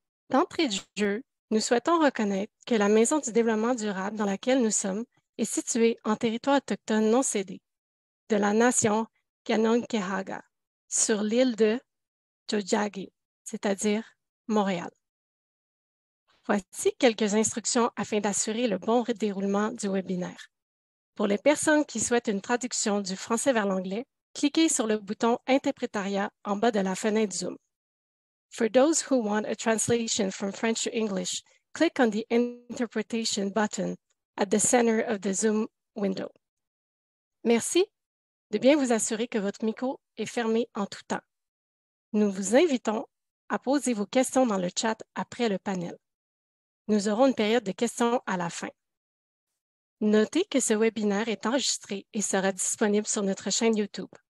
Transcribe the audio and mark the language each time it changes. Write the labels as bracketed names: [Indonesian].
[French] D'entrée de jeu, nous souhaitons reconnaître que la Maison du développement durable dans laquelle nous sommes est située en territoire autochtone non cédé de la nation Kanonkehaga, sur l'île de Tiohtià:ke, c'est-à-dire Montréal. Voici quelques instructions afin d'assurer le bon déroulement du webinaire. Pour les personnes qui souhaitent une traduction du français vers l'anglais, cliquez sur le bouton Interprétariat en bas de la fenêtre Zoom. [English] For those who want a translation from French to English, click on the Interpretation button at the center of the Zoom window. [French] Merci de bien vous assurer que votre micro est fermé en tout temps. Nous vous invitons à poser vos questions dans le chat après le panel. Nous aurons une période de questions à la fin. Notez que ce webinaire est enregistré et sera disponible sur notre chaîne YouTube.